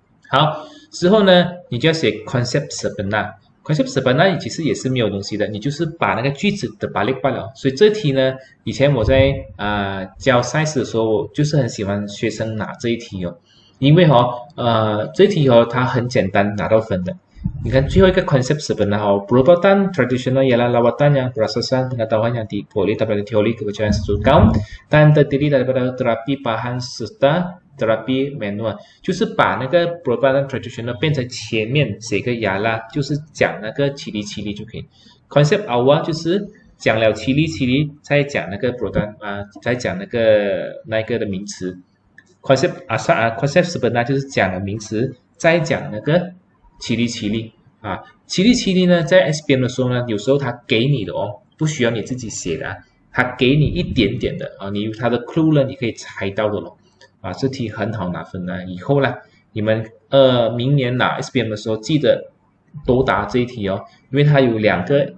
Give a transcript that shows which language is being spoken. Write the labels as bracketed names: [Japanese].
[Chinese] 好，之后呢，你就要写 concept sebenar。concept sebenar 其实也是没有东西的，你就是把那个句子的balik罢了。所以这题呢，以前我在教 size 的时候，我就是很喜欢学生拿这一题因为这一题它很简单拿到分的。 [Malay] 你看最后一个 concept sebenar perubatan tradisional ialah lawatan yang berasaskan pengetahuan yang diperoleh daripada teori kepercayaan sesuatu kaum dan terdiri daripada terapi bahan serta terapi manual， [Chinese] 就是把那个 perubatan tradisional 变成前面写个ialah， 就是讲那个ciri-ciri就可以。 concept awal 就是讲了ciri-ciri， 再讲那个 perubatan， 再讲那个的名词。 concept sebenar 就是讲了名词，再讲那个ciri-ciri ciri-ciri 呢，在 SPM 的时候呢，有时候他给你的不需要你自己写的他给你一点点的他的 clue 呢，你可以猜到的这题很好拿分以后呢，你们明年拿 SPM 的时候记得多答这一题因为它有3